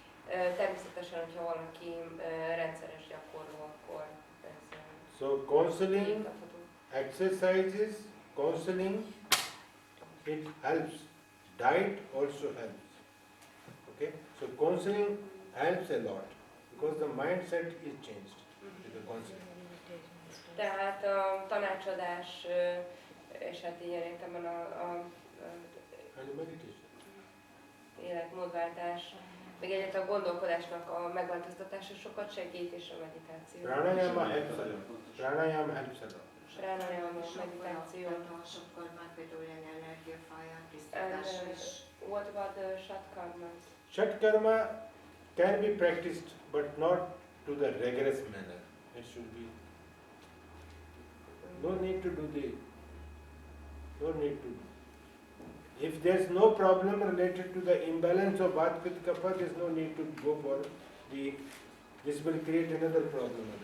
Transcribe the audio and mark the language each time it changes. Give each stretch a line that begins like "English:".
Hungarian: Természetesen, hogyha valaki rendszeres gyakorló, akkor ez
English: So counseling, exercises, counseling, it helps. Diet also helps. Okay? So counseling helps a lot because the mindset is changed with the counseling.
Hungarian: Tehát a tanácsadás, és hát ilyen értelemben
English: And meditation.
Hungarian: életmódváltás, még egyáltalán a gondolkodásnak a megváltoztatása sokat segít, és a meditáció.
English: Pranayama helps a lot. Pranayama helps a lot.
Hungarian: Pranayama, meditáció. Sokkal már például ilyen energiafáján tisztításra is.
English: What about the shatkarmas? Shatkarma can be practiced, but not to the rigorous manner. It should be. No need to do If there's no problem related to the imbalance of Vata Pitta Kapha, there's no need to go for this will create another problem.